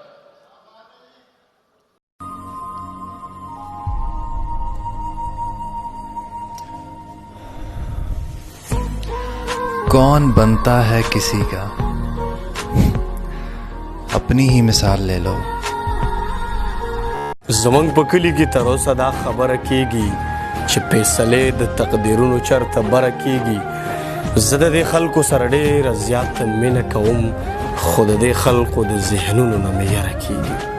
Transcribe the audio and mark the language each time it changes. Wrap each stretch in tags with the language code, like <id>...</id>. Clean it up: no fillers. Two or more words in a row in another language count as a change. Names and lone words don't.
<hi>कौन बनता है किसी का, अपनी ही मिसाल ले लो।</hi> <ps>زمنګ په کلی کې تر اوسه دا خبره کیږي چې فیصلې د تقدیرونو چرته بره کیږي. زه د دې خلکو سره ډېره زیاته مینه کوم، خو د دې خلکو د ذهنونو نه مې یره کیږي.</ps>